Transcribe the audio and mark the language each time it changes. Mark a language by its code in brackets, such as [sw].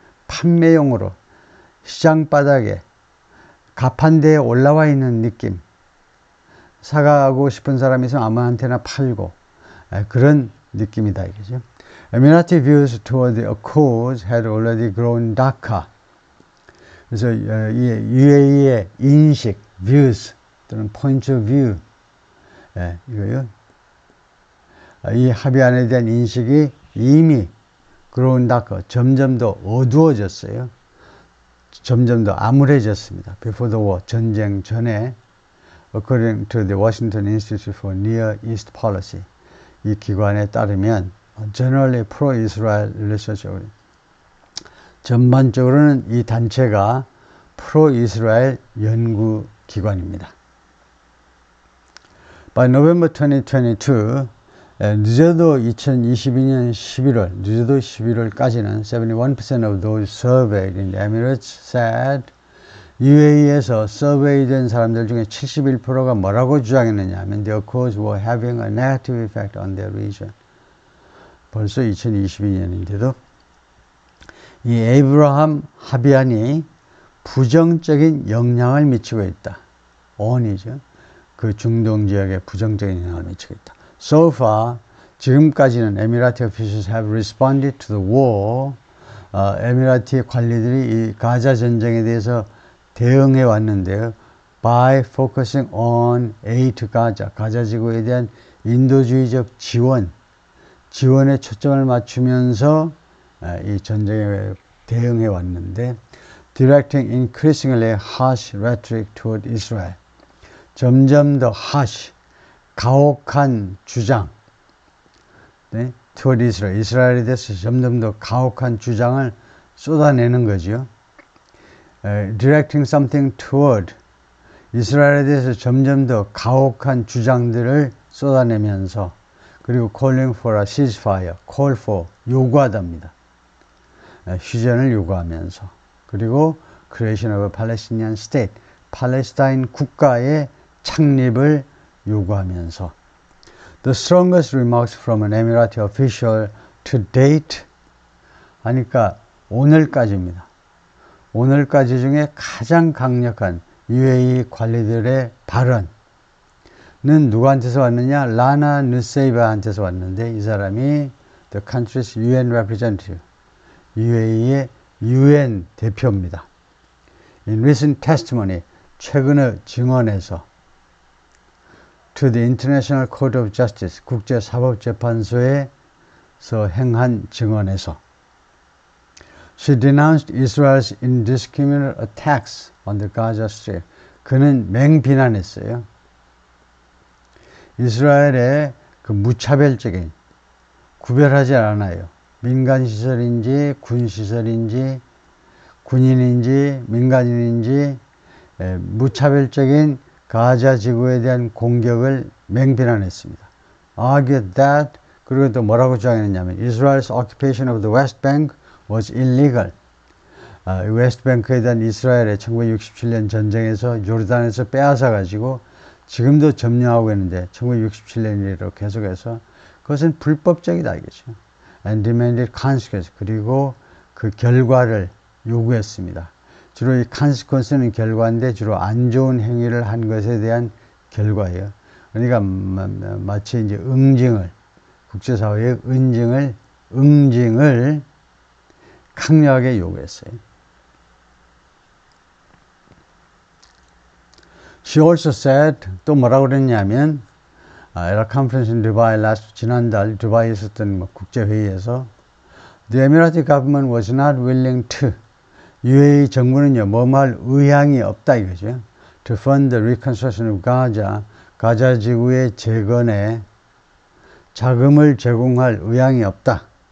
[ko] 판매용으로 시장 바닥에 가판대에 올라와 있는 느낌. 사가고 싶은 사람이 있으면 아무한테나 팔고 그런 느낌이다 이거죠. [en] Emirati views toward the Accords had already grown darker. [ko] 그래서 이 UAE의 인식, views 또는 point of view 이거요. 이 합의안에 대한 인식이 이미 [en] grown darker, [ko] 점점 더 어두워졌어요. 점점 더 암울해졌습니다. [en] Before the war, [ko] 전쟁 전에 [en] according to the Washington Institute for Near East Policy [ko] 이 기관에 따르면 [en] generally pro-Israel research [ko] 전반적으로는 이 단체가 프로-이스라엘 연구기관입니다. [en] By November 2022 [ko] 늦어도 2022년 11월, 늦어도 11월까지는 [en] 71% of those surveyed in the Emirates said [ko] UAE에서 서베이된 사람들 중에 71%가 뭐라고 주장했느냐 하면 [en] the Accords were having a negative effect on their region. [ko] 벌써 2022년인데도 이 에이브라함 합의안이 부정적인 영향을 미치고 있다. on이죠. 그 중동 지역에 부정적인 영향을 미치고 있다. [en] So far, [ko] 지금까지는 에미라티 [en] officials have responded to the war. [ko] 에미라티 관리들이 이 가자 전쟁에 대해서 대응해 왔는데요. [en] By focusing on aid to Gaza, [ko] 가자 지구에 대한 인도주의적 지원에 초점을 맞추면서 이 전쟁에 대응해 왔는데 [en] directing increasingly harsh rhetoric toward Israel. [ko] 점점 더 harsh, 가혹한 주장, [en] toward Israel, [ko] 이스라엘에 대해서 점점 더 가혹한 주장을 쏟아내는 거죠. [en] Directing something toward, [ko] 이스라엘에 대해서 점점 더 가혹한 주장들을 쏟아내면서 그리고 [en] calling for a ceasefire, call for, [ko] 요구하답니다. 휴전을 요구하면서 그리고 [en] creation of a Palestinian state, [ko] 팔레스타인 국가의 창립을 요구하면서 [en] The strongest remarks from an Emirati official to date [ko] 하니까 오늘까지입니다. 오늘까지 중에 가장 강력한 UAE 관리들의 발언은 누구한테서 왔느냐? 라나 느세이바한테서 왔는데 이 사람이 [en] the country's UN representative, [ko] UAE의 UN 대표입니다. [en] In recent testimony, [ko] 최근의 증언에서 [en] to the International Court of Justice, [ko] 국제사법재판소에서 행한 증언에서 [en] She denounced Israel's indiscriminate attacks on the Gaza Strip. [ko] 그는 맹비난했어요. 이스라엘의 그 무차별적인 구별하지 않아요. 민간시설인지 군시설인지 군인인지 민간인인지 무차별적인 가자 지구에 대한 공격을 맹비난했습니다. [en] Argued that [ko] 그리고 또 뭐라고 주장했냐면 [en] Israel's occupation of the West Bank was illegal. [ko] 웨스트뱅크에 대한 이스라엘의 1967년 전쟁에서 요르단에서 빼앗아 가지고 지금도 점령하고 있는데 1967년으로 계속해서 그것은 불법적이다 이거죠. [en] And demanded consequence. [ko] 그리고 그 결과를 요구했습니다. 주로 이 consequence는 결과인데 주로 안 좋은 행위를 한 것에 대한 결과예요. 그러니까 마치 이제 응징을 국제사회의 응징을 강력하게 요구했어요. [en] She also said, [ko] 또 뭐라고 그랬냐면, [en] at a conference in Dubai [ko] 지난달 두바이에 있었던 국제회의에서 [en] The Emirati government was not willing to, [ko] UAE 정부는요, 뭐할 의향이 없다 이거죠. [en] To fund the reconstruction of Gaza, [ko] 가자 지구의 재건에 자금을 제공할 의향이 없다.